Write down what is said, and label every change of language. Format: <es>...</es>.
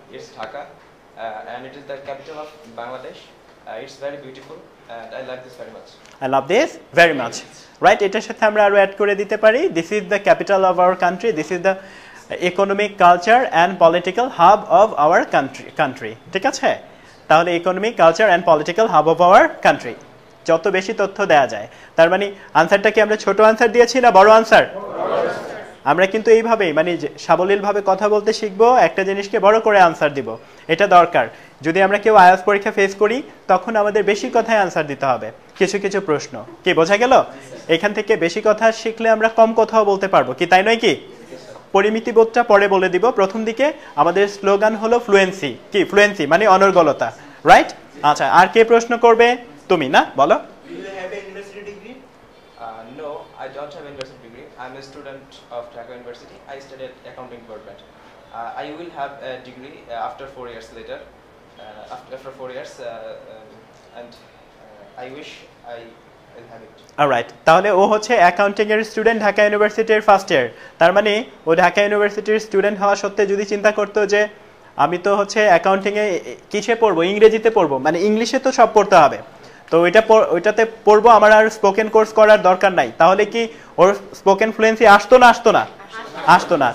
<en>It's Dhaka, and it is the capital of Bangladesh. It's very beautiful, and I like this very much. I love this very much. Right,</en> <bn>এটার সাথে আমরা আরো add করে দিতে পারি</bn> <en>this is the capital of our country, this is the economic, culture and political hub of our country.</en> <bn>ঠিক আছে? তাহলে economic, culture and political hub of our country, যত বেশি তথ্য দেওয়া যায়। তার মানে আনসারটা কি আমরা ছোট আনসার দিয়েছি না বড় আনসার? আমরা কিন্তু এইভাবেই মানে সাবলীলভাবে কথা বলতে শিখবো, একটা জিনিসকে বড় করে আনসার দিব, এটা দরকার। যদি আমরা কেউ আইএলটিএস পরীক্ষা ফেস করি তখন আমাদের বেশি কথায় আনসার দিতে হবে, কিছু কিছু প্রশ্ন। কি বোঝা গেল? এখান থেকে বেশি কথা শিখলে আমরা কম কথাও বলতে পারবো, কি তাই নয় কি? পরিমিতিবোধটা পরে বলে দিব, প্রথম দিকে আমাদের স্লোগান হলো ফ্লুয়েন্সি। কি ফ্লুয়েন্সি মানে অনর্গলতা, রাইট? আচ্ছা, আর কে প্রশ্ন করবে? তুমি না, বলো।</bn> <en>Do you have a university degree? No, I don't have a university degree. I'm a student of Dhaka University. I studied accounting department. I will have a degree after 4 years later. After 4 years, and I wish I will have it.</en> <bn>Alright, তাহলে ও হচ্ছে accounting এর student, Dhaka ইউনিভার্সিটির first year. তার মানে ও ঢাকা ইউনিভার্সিটির student হওয়া সত্ত্বে যদি চিন্তা করতো যে আমি তো হচ্ছে অ্যাকাউন্টিং এ কিসে পড়বো, ইংরেজিতে পড়বো, মানে ইংলিশে তো সব পড়তে হবে, তো ওইটাতে পড়বো, আমার আর স্পোকেন কোর্স করার দরকার নাই, তাহলে কি ওর স্পোকেন ফ্লুয়েন্সি আসতো না? আসতো না।</bn>